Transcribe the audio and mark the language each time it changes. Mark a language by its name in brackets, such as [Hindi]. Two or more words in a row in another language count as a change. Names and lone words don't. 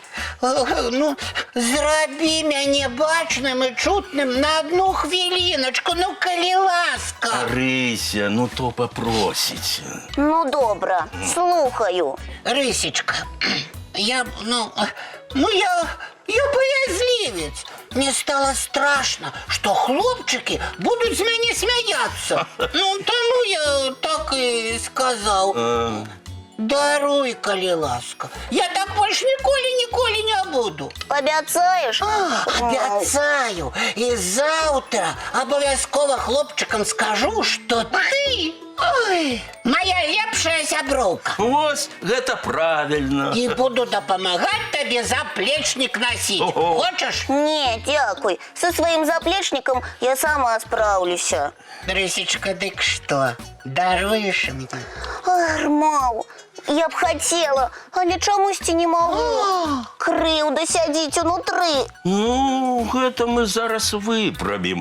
[Belarusian] Ну, зрабі мяне бачным і чутным на одну хвіліначку, ну, калі ласка. Рыся, ну то попросіць. Ну, добра, слухаю. [Russian] Рысечка, я боязливец. Мне стало страшно, что хлопчики будут с меня смеяться. Ну, тому я так и сказал. [Belarusian] Даруй, калі ласка. Я так больше ніколі не буду. Абяцаеш? [Russian] Обещаю. И завтра обовязково хлопчикам скажу, что ты... [Belarusian] Ой, моя лепшая сяброўка. Вось, гэта правильно. И буду дапамагаць табе заплечник носить. Ого. [Russian] Хочешь? [Belarusian] Не, дзякуй. Со сваім заплечнікам я сама спраўлюся. Рысечка, дык что? Даруешь мне? Ах, Рмаў, я б хацела, але чамусьці не магу. Крыўда сядзіць унутры. Ну, гэта мы зараз выправім.